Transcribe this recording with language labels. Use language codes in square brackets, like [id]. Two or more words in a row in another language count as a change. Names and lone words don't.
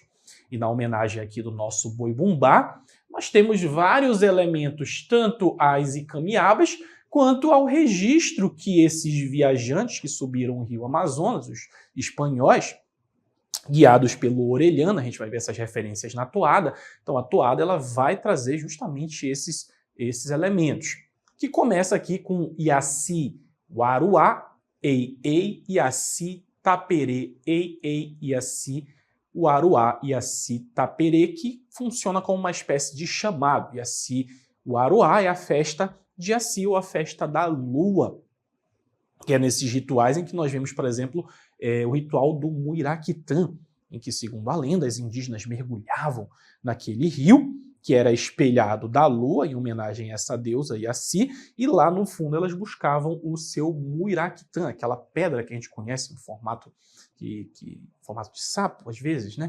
[pt] E na homenagem aqui do nosso boi-bumbá, nós temos vários elementos, tanto às Icamiabas, quanto ao registro que esses viajantes que subiram o rio Amazonas, os espanhóis, guiados pelo Orellana, a gente vai ver essas referências na toada. Então a toada ela vai trazer justamente esses elementos, que começa aqui com Iaci, Uaruá, Ei, Ei, Iaci, Taperê, Ei, Ei, Iaci, Uaruá, Iaci, Taperê, que funciona como uma espécie de chamado. Iaci, Uaruá é a festa de Iaci, ou a festa da lua, que é nesses rituais em que nós vemos, por exemplo, o ritual do Muiraquitã, em que, segundo a lenda, as indígenas mergulhavam naquele rio, que era espelhado da lua, em homenagem a essa deusa Iaci, e lá no fundo elas buscavam o seu Muiraquitã, aquela pedra que a gente conhece em formato formato de sapo, às vezes, né?